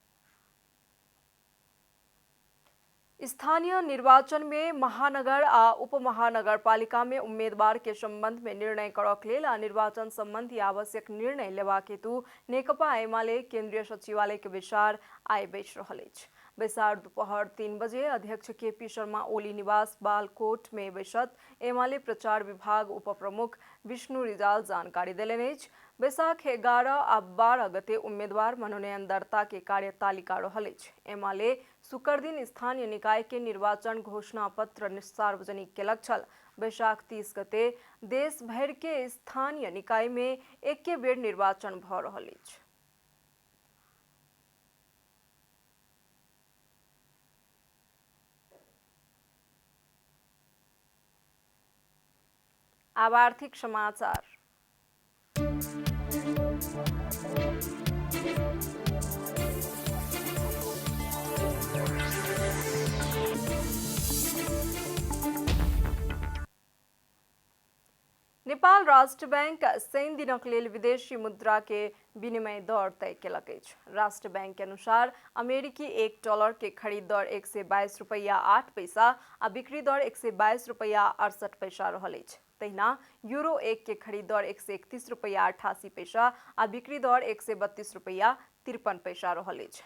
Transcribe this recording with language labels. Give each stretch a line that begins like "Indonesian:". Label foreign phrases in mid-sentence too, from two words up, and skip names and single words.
Maithili: स्थानीय निर्वाचन में महानगर आ उपमहानगर पालिका में उम्मीदवार के संबंध में निर्णय करक लेल आ निर्वाचन संबंधी आवश्यक निर्णय लेबाक हेतु नेकपा एमाले केंद्रीय सचिवालय के बैसार आइ बैस रहल अछि। बैसार दोपहर 3 बजे अध्यक्ष KP शर्मा ओली निवास बालकोट में बैसत एमाले प्रचार विभाग उप प्रमुख विष्णु रिजाल जानकारी देलनि अछि। बैसाख 11 आ 12 गते उम्मीदवार मनोनयन दर्ता के कार्यतालिका रहल अछि। एमाले शुक्र दिन स्थानीय निकाय के निर्वाचन घोषणा पत्र सार्वजनिक केलक छल। बैसाख 30 गते देश भर के स्थानीय निकाय में एके बेर निर्वाचन भऽ रहल अछि। अब आर्थिक समाचार। नेपाल राष्ट्र बैंक शनि दिनक लेल विदेशी मुद्रा के विनिमय दर तय केलक अछि। राष्ट्र बैंक के अनुसार अमेरिकी $1 के खरीद दर 122 रुपया 8 पैसा आ बिक्री दर 122 रुपया 68 पैसा रहल अछि। तहिना यूरो 1 के खरीद दर 131 रुपया 88 पैसा आ बिक्री दर 132 रुपया 53 पैसा रहल अछि।